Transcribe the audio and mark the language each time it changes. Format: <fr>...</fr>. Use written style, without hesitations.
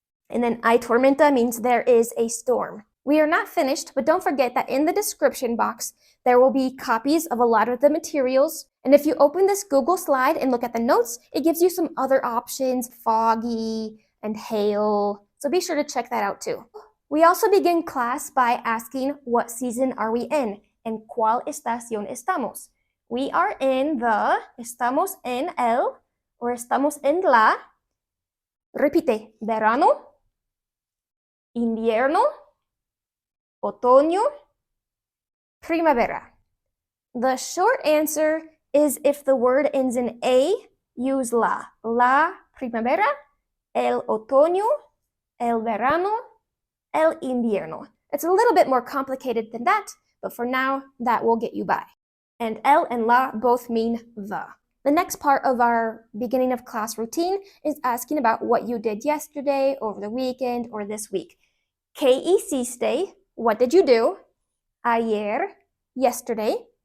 <en>And then</en> <es>hay tormenta</es> <en>means there is a storm. We are not finished, but don't forget that in the description box, there will be copies of a lot of the materials. And if you open this Google slide and look at the notes, it gives you some other options, foggy and hail. So be sure to check that out too. We also begin class by asking what season are we in?</en> <es>¿En cuál estación estamos?</es> <en>We are in the,</en> <es>estamos en el,</es> <en>or</en> <es>estamos en la. Repite, verano, invierno, otoño, primavera.</es> <en>The short answer is if the word ends in A, use la.</en> <es>La primavera, el otoño, el verano, el invierno.</es> <en>It's a little bit more complicated than that, but for now, that will get you by. And el and la both mean the. The next part of our beginning of class routine is asking about what you did yesterday, over the weekend, or this week.</en> <es>¿Qué hiciste?</es> <en>What did you do?</en> <es>Ayer,</es> <en>yesterday.</en>